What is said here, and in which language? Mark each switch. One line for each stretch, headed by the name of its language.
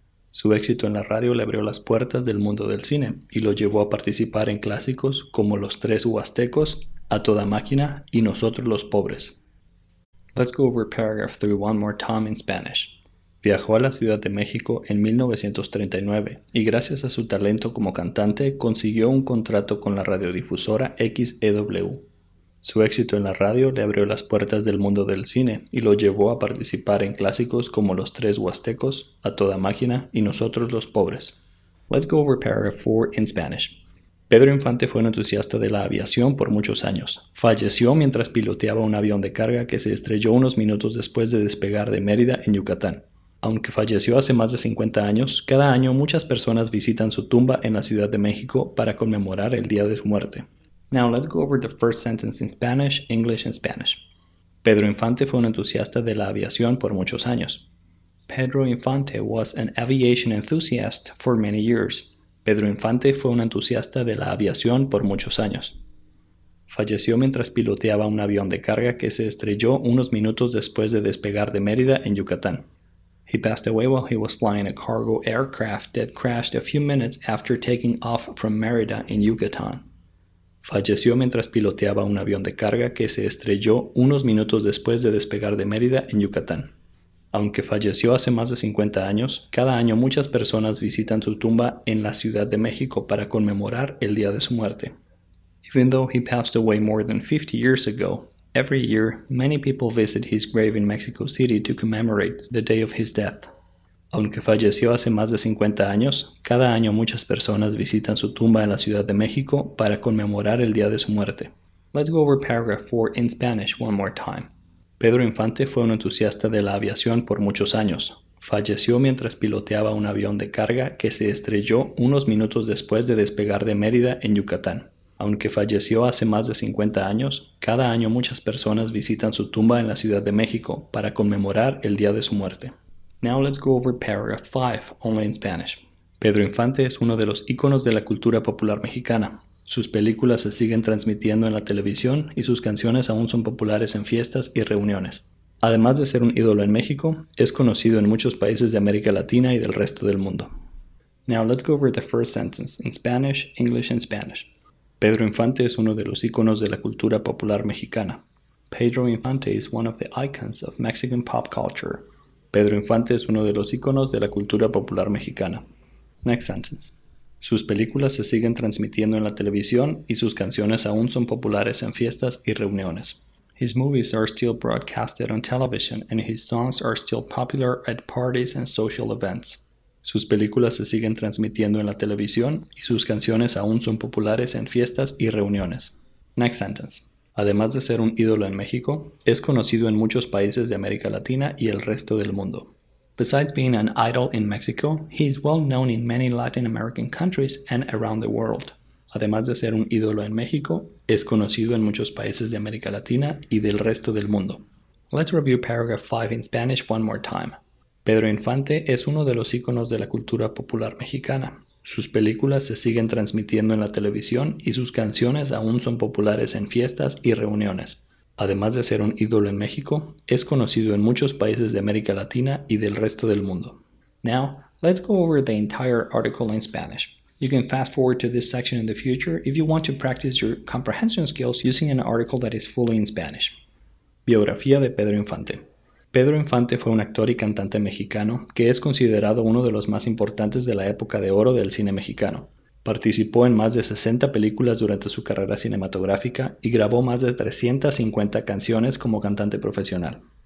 Spanish: Su éxito en la radio le abrió las puertas del mundo del cine y lo llevó a participar en clásicos como Los Tres Huastecos, A Toda Máquina y Nosotros los Pobres.
English: Let's go over paragraph 3 one more time in Spanish.
Spanish: Viajó a la Ciudad de México en 1939 y gracias a su talento como cantante consiguió un contrato con la radiodifusora XEW. Su éxito en la radio le abrió las puertas del mundo del cine y lo llevó a participar en clásicos como Los Tres Huastecos, A Toda Máquina y Nosotros los Pobres.
English: Let's go over paragraph 4 in Spanish.
Spanish: Pedro Infante fue un entusiasta de la aviación por muchos años. Falleció mientras piloteaba un avión de carga que se estrelló unos minutos después de despegar de Mérida, en Yucatán. Aunque falleció hace más de 50 años, cada año muchas personas visitan su tumba en la Ciudad de México para conmemorar el día de su muerte.
English: Now let's go over the first sentence in Spanish, English and Spanish.
Spanish: Pedro Infante fue un entusiasta de la aviación por muchos años.
English: Pedro Infante was an aviation enthusiast for many years.
Spanish: Pedro Infante fue un entusiasta de la aviación por muchos años. Falleció mientras piloteaba un avión de carga que se estrelló unos minutos después de despegar de Mérida, en Yucatán.
English: He passed away while he was flying a cargo aircraft that crashed a few minutes after taking off from Mérida in Yucatán.
Spanish: Falleció mientras piloteaba un avión de carga que se estrelló unos minutos después de despegar de Mérida, en Yucatán. Aunque falleció hace más de 50 años, cada año muchas personas visitan su tumba en la Ciudad de México para conmemorar el día de su muerte.
English: Even though he passed away more than 50 years ago, every year, many people visit his grave in Mexico City to commemorate the day of his death.
Spanish: Aunque falleció hace más de 50 años, cada año muchas personas visitan su tumba en la Ciudad de México para conmemorar el día de su muerte.
English: Let's go over paragraph 4 in Spanish one more time.
Spanish: Pedro Infante fue un entusiasta de la aviación por muchos años. Falleció mientras piloteaba un avión de carga que se estrelló unos minutos después de despegar de Mérida, en Yucatán. Aunque falleció hace más de 50 años, cada año muchas personas visitan su tumba en la Ciudad de México para conmemorar el día de su muerte.
English: Now let's go over paragraph 5, only in Spanish.
Spanish: Pedro Infante es uno de los íconos de la cultura popular mexicana. Sus películas se siguen transmitiendo en la televisión y sus canciones aún son populares en fiestas y reuniones. Además de ser un ídolo en México, es conocido en muchos países de América Latina y del resto del mundo.
English: Now let's go over the first sentence in Spanish, English and Spanish.
Spanish: Pedro Infante es uno de los íconos de la cultura popular mexicana.
English: Pedro Infante is one of the icons of Mexican pop culture.
Spanish: Pedro Infante es uno de los íconos de la cultura popular mexicana.
English: Next sentence.
Spanish: Sus películas se siguen transmitiendo en la televisión y sus canciones aún son populares en fiestas y reuniones.
English: His movies are still broadcasted on television and his songs are still popular at parties and social events.
Spanish: Sus películas se siguen transmitiendo en la televisión y sus canciones aún son populares en fiestas y reuniones.
English: Next sentence.
Spanish: Además de ser un ídolo en México, es conocido en muchos países de América Latina y el resto del mundo.
English: Besides being an idol in Mexico, he is well known in many Latin American countries and around the world.
Spanish: Además de ser un ídolo en México, es conocido en muchos países de América Latina y del resto del mundo.
English: Let's review paragraph 5 in Spanish one more time.
Spanish: Pedro Infante es uno de los íconos de la cultura popular mexicana. Sus películas se siguen transmitiendo en la televisión y sus canciones aún son populares en fiestas y reuniones. Además de ser un ídolo en México, es conocido en muchos países de América Latina y del resto del mundo.
English: Now, let's go over the entire article in Spanish. You can fast forward to this section in the future if you want to practice your comprehension skills using an article that is fully in Spanish.
Spanish: Biografía de Pedro Infante. Pedro Infante fue un actor y cantante mexicano que es considerado uno de los más importantes de la época de oro del cine mexicano. Participó en más de 60 películas durante su carrera cinematográfica y grabó más de 350 canciones como cantante profesional.